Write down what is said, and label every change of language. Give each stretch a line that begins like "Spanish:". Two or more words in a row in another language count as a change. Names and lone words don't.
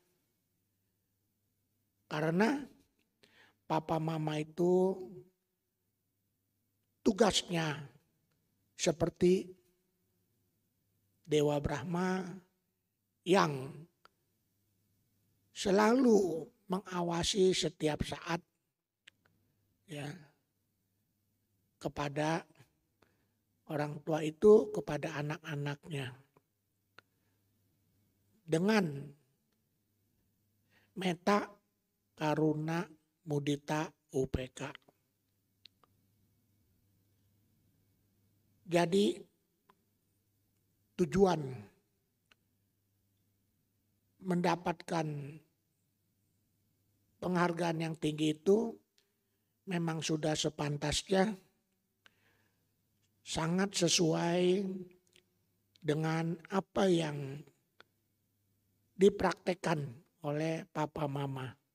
Indonesian: Karena papa mama itu tugasnya seperti Dewa Brahma yang selalu mengawasi setiap saat ya kepada orang tua itu, kepada anak-anaknya. Dengan
Pali: metta, karuna, mudita, upeka.
Indonesian: Jadi tujuan mendapatkan penghargaan yang tinggi itu memang sudah sepantasnya, sangat sesuai dengan apa yang dipraktekkan oleh papa mama.